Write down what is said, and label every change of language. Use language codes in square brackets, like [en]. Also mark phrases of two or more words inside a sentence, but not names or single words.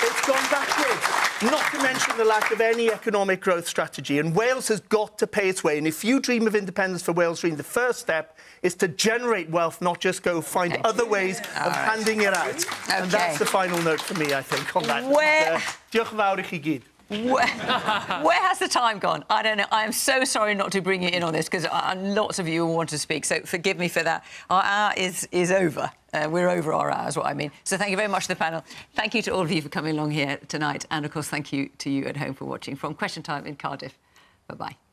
[en] It's gone backwards. Not to mention the lack of any economic growth strategy. And Wales has got to pay its way. And if you dream of independence for Wales Dream, the first step is to generate wealth, not just go find other ways of handing it out. And that's the final note for me, I think, on that. [cy] Diolch yn fawr I chi gyd. [en] Where has the time gone? I don't know. I'm so sorry not to bring you in on this because lots of you want to speak, so forgive me for that. Our hour is over. We're over our hour, is what I mean. So thank you very much to the panel. Thank you to all of you for coming along here tonight. And, of course, thank you to you at home for watching. From Question Time in Cardiff, bye-bye.